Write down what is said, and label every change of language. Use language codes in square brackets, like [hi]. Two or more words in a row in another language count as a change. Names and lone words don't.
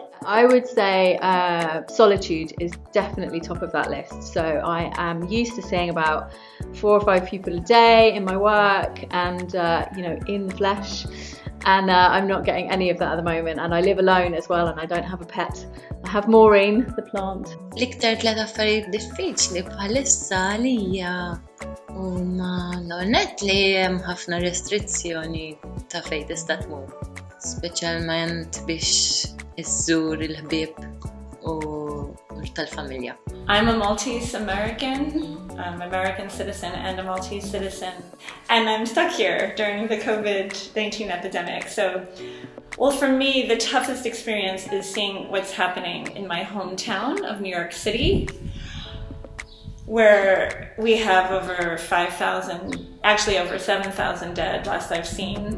[en] I would say solitude is definitely top of that list. So I am used to seeing about 4 or 5 people a day in my work and, in the flesh. And I'm not getting any of that at the moment. And I live alone as well, and I don't have a pet. I have Maureen, the plant. [mt] L-iktar 3 affarijiet diffiċli bħalissa għalija huma l-għonet li hemm ħafna restrizzjoni ta' fejn tista' tmur, speċjalment biex iżżur il-ħbieb u tal-familja. [en] I'm a Maltese American. I'm an American citizen and a Maltese citizen. And I'm stuck here during the COVID-19 epidemic. So, well, for me, the toughest experience is seeing what's happening in my hometown of New York City, where we have over 5,000, actually over 7,000 dead last I've seen.